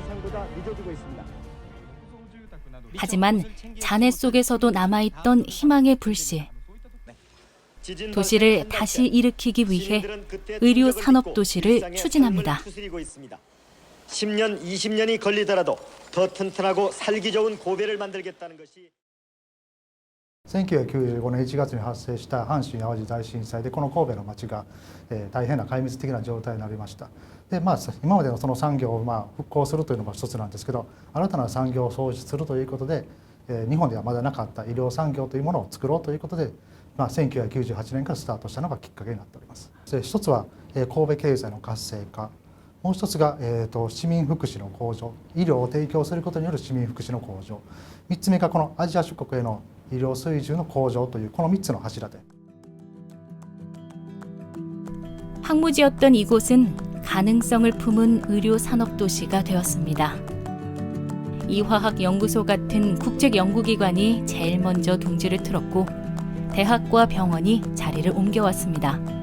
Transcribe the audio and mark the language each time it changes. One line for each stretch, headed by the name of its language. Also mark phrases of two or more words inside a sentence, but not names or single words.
Korean: 하지만 잔해 속에서도 남아있던 희망의 불씨. 도시를 다시 일으키기 위해 의료 산업 도시를 추진합니다. 10년, 20년이 걸리더라도 더 튼튼하고 살기 좋은 고베를 만들겠다는 것이
Japanese: 1995 年1月に発生した阪神・淡路大震災でこの神戸の町が、大変な壊滅的な状態になりました。で今までのその産業を復興するというのも一つなんですけど、新たな産業を創出するということで、日本ではまだなかった医療産業というものを作ろうということで、1998年からスタートしたのがきっかけになっております。一つは神戸経済の活性化、もう一つが市民福祉の向上、医療を提供することによる市民福祉の向上、3つ目がこのアジア諸国への医療水準の向上というこの3つの柱で
Korean: 황무지였던 이곳은 가능성을 품은 의료 산업 도시가 되었습니다. 이화학연구소 같은 국책 연구기관이 제일 먼저 둥지를 틀었고 대학과 병원이 자리를 옮겨왔습니다.